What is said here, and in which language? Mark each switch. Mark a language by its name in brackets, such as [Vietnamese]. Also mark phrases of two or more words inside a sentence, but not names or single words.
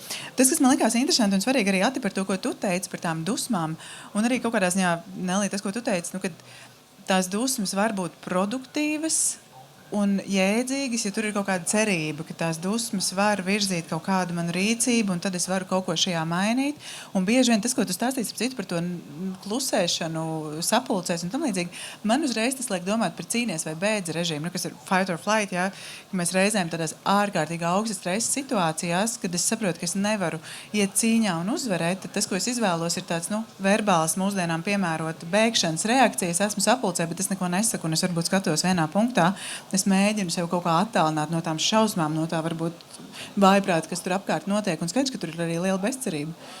[Latvian] Tas, kas man likās interesanti un svarīgi arī Ati par to, ko tu teici par tām dusmām, un arī kaut kādā ziņā, Nelī, tas, ko tu teici, nu, kad tās dusmas var būt produktīvas, un jēdzīgas, ja tur ir kaut kāda cerība, ka tās dusmas var virzīt kaut kādu manu rīcību, un tad es varu kaut ko šajā mainīt. Un bieži vien tas, ko tu stāstīsi par to klusēšanu, sapulcēs un tam līdzīgi, man uzreiz tas liek domāt par cīnies vai bēdz režīmu, kas ir [English] fight or flight, [Latvian] ja mēs reizēm tādās ārkārtīgi augstas stresa situācijās, kad es saprotu, ka es nevaru iet cīņā un uzvarēt, tad tas, ko es izvēlos, ir tāds, verbāls mūsdienām piemērot bēgšanas reakcijas, esmu sapulcē, bet es neko nesaku, un es varbūt skatos vienā punktā. Es mēģinu sev kaut kā attālināt no tām šausmām, no tā varbūt vājprāta, kas tur apkārt notiek, un skaidrs, ka tur ir arī liela bezcerība.